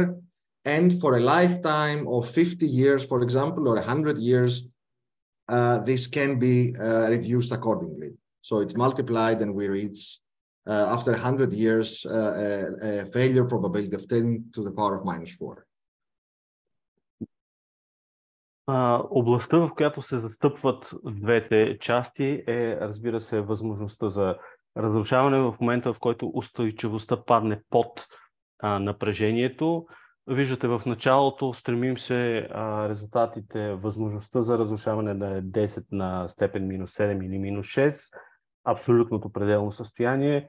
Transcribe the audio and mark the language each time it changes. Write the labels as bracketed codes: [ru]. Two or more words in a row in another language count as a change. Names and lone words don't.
[en] And for a lifetime of 50 years, for example, or 100 years, this can be reduced accordingly. So it's multiplied and we reach, after 100 years, a failure probability of 10 to the power of -4. [bg] Областта, в която се застъпват двете части е, разбира се, възможността за разрушаване в момента, в който устойчивостта падне под напрежението. Виждате в началото, стремим се резултатите, възможността за разрушаване да е 10 на степен -7 или -6, абсолютното пределно състояние.